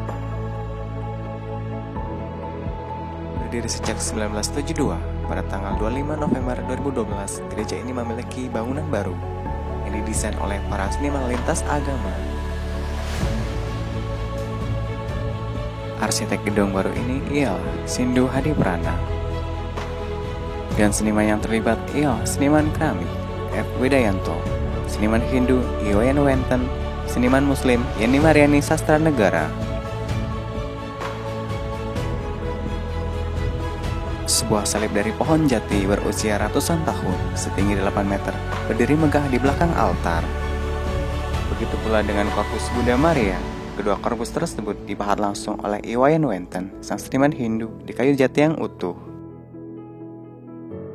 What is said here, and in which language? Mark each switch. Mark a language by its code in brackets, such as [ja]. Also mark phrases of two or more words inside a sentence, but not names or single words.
[id] Berdiri sejak 1972, pada tanggal 25 November 2012, gereja ini memiliki bangunan baru yang didesain oleh para seniman lintas agama. Arsitek gedung baru ini ialah Sindu Hadi Prana. Dan seniman yang terlibat ialah seniman keramik F. Widayanto, seniman Hindu Iwayan Wenten, seniman Muslim Yeni Mariani Sastra Negara. Sebuah salib dari pohon jati berusia ratusan tahun, setinggi 8 meter, berdiri megah di belakang altar. Begitu pula dengan korpus Bunda Maria. Kedua korpus tersebut dipahat langsung oleh Iwayan Wenten, sang seniman Hindu, di kayu jati yang utuh.